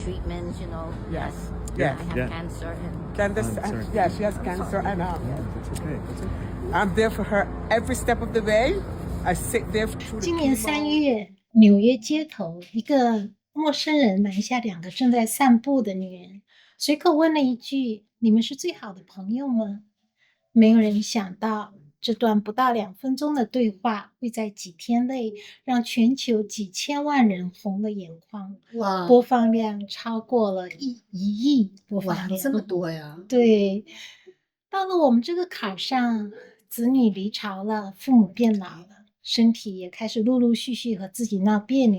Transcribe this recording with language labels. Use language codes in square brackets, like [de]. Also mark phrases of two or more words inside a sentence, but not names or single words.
[en] treatments, Yes. I Yes. have cancer Yeah, she has cancer, and That's okay. I'm there for her every step of the way. I sit there through the 今年 chemo. [zh] 3月，纽约街头，一个陌生人拦下2个正在散步的女人，随口问了一句：“你们是最好的朋友吗？” 没有人想到，这段不到2 分鐘的對話會在幾天內讓全球幾千萬人紅了眼眶，哇，播放量超過了1億播放量，這麼多呀！對，到了我們這個坎上，子女離巢了，父母變老了，身體也開始陸陸續續和自己鬧彆扭。